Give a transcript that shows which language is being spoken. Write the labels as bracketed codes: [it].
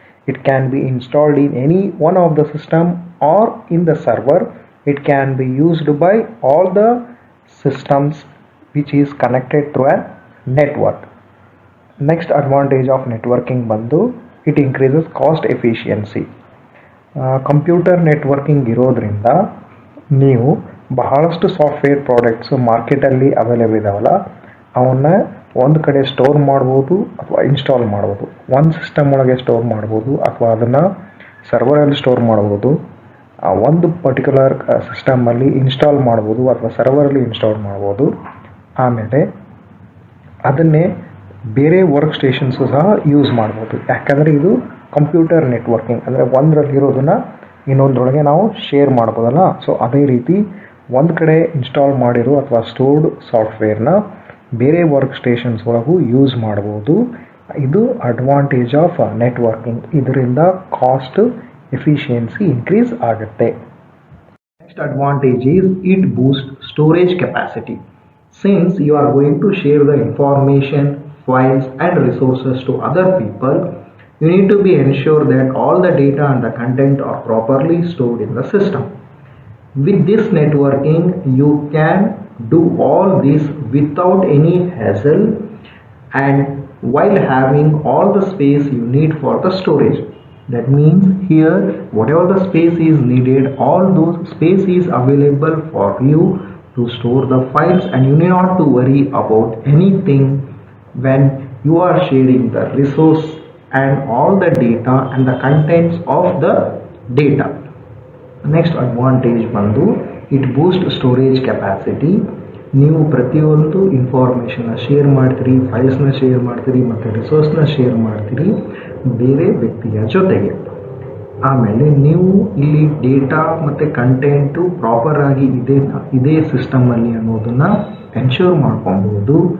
[en] It can be installed in any one of the system or in the server. It can be used by all the systems which is connected through a network. Next advantage of networking bandu, it increases cost efficiency. [kn] Computer networking ಇರೋದ್ರಿಂದ ನೀವು ಬಹಳಷ್ಟು software products ಮಾರ್ಕೆಟಲ್ಲಿ available ಇದಾವಲ್ಲ, ಅವನ್ನ ಒಂದು ಕಡೆ store ಮಾಡ್ಬೋದು ಅಥವಾ ಇನ್ಸ್ಟಾಲ್ ಮಾಡ್ಬೋದು. ಒಂದು ಸಿಸ್ಟಮ್ ಒಳಗೆ ಸ್ಟೋರ್ ಮಾಡ್ಬೋದು ಅಥವಾ ಅದನ್ನು ಸರ್ವರಲ್ಲಿ ಸ್ಟೋರ್ ಮಾಡ್ಬೋದು. ಒಂದು ಪರ್ಟಿಕ್ಯುಲರ್ ಸಿಸ್ಟಮಲ್ಲಿ ಇನ್ಸ್ಟಾಲ್ ಮಾಡ್ಬೋದು ಅಥವಾ ಸರ್ವರಲ್ಲಿ ಇನ್ಸ್ಟಾಲ್ ಮಾಡ್ಬೋದು. ಆಮೇಲೆ ಅದನ್ನೇ ಬೇರೆ ವರ್ಕ್ ಸ್ಟೇಷನ್ಸು ಸಹ ಯೂಸ್ ಮಾಡ್ಬೋದು. ಯಾಕಂದರೆ ಇದು ಕಂಪ್ಯೂಟರ್ ನೆಟ್ವರ್ಕಿಂಗ್ ಅಂದರೆ ಒಂದರಲ್ಲಿರೋದನ್ನು ಇನ್ನೊಂದರೊಳಗೆ ನಾವು ಶೇರ್ ಮಾಡ್ಬೋದಲ್ಲ. ಸೊ ಅದೇ ರೀತಿ ಒಂದು ಕಡೆ ಇನ್ಸ್ಟಾಲ್ ಮಾಡಿರೋ ಅಥವಾ ಸ್ಟೋರ್ಡ್ ಸಾಫ್ಟ್ವೇರ್ನ ಬೇರೆ ವರ್ಕ್ ಸ್ಟೇಷನ್ಸ್ ಒಳಗೂ ಯೂಸ್ ಮಾಡ್ಬೋದು. ಇದು ಅಡ್ವಾಂಟೇಜ್ ಆಫ್ ನೆಟ್ವರ್ಕಿಂಗ್. ಇದರಿಂದ ಕಾಸ್ಟ್ ಎಫಿಷಿಯನ್ಸಿ ಇನ್ಕ್ರೀಸ್ ಆಗುತ್ತೆ. [en] Next advantage is it boost storage capacity. Since you are going to share the information, files and resources to other people, You need to be ensure that all the data and the content are properly stored in the system. With this networking, you can do all this without any hassle and while having all the space you need for the storage. That means here whatever the space is needed, all those space is available for you to store the files, and you need not to worry about anything when you are sharing the resource and all the data and the contents of the data. Next advantage ಬಂದು it boost storage capacity. [kn] ನೀವು ಪ್ರತಿಯೊಂದು ಇನ್ಫಾರ್ಮೇಷನ್ನ share ಮಾಡ್ತೀರಿ, ಫೈಲ್ಸ್ನ share ಮಾಡ್ತೀರಿ ಮತ್ತು ರಿಸೋರ್ಸ್ನ share ಮಾಡ್ತೀರಿ ಬೇರೆ ವ್ಯಕ್ತಿಯ ಜೊತೆಗೆ. ಆಮೇಲೆ ನೀವು ಇಲ್ಲಿ ಡೇಟಾ ಮತ್ತು ಕಂಟೆಂಟು ಪ್ರಾಪರಾಗಿ ಇದೇ ಸಿಸ್ಟಮಲ್ಲಿ ಅನ್ನೋದನ್ನು ಎನ್ಶೂರ್ ಮಾಡ್ಕೊಬೋದು.